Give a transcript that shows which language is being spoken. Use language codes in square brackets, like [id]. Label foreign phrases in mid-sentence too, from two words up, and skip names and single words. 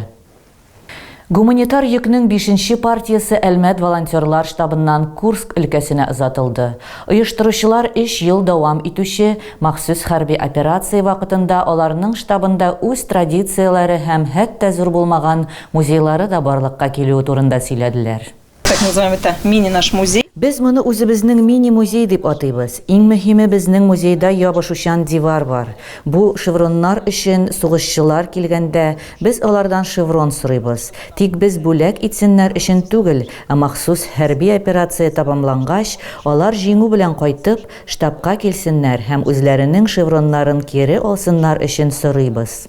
[tt] Гуманитар йөкнең 5-нче партиясе Әлмәт волонтерлар штабыннан Курск өлкәсенә озатылды. Оештыручылар 3 ел дәвам итүче махсус хәрби операция вакытында аларның штабында үз традицияләре һәм хәтта зур булмаган музейлары да барлыкка килү турында сөйләделәр. [ru] Так называем это мини-наш музей. [tt] Без моны үзебезнең мини-музей дип атыйбыз. Иң мөһиме безнең музейда ябышучан дивар бар. Бу шевроннар өчен сугышчылар килгәндә без алардан шеврон сорыйбыз. Тик без бүләк итсеннәр өчен түгел, ә махсус хәрби операция тамамлангач, алар җиңү белән кайтып, штабка килсеннәр һәм үзләренең шевроннарын кире алсыннар өчен сорыйбыз.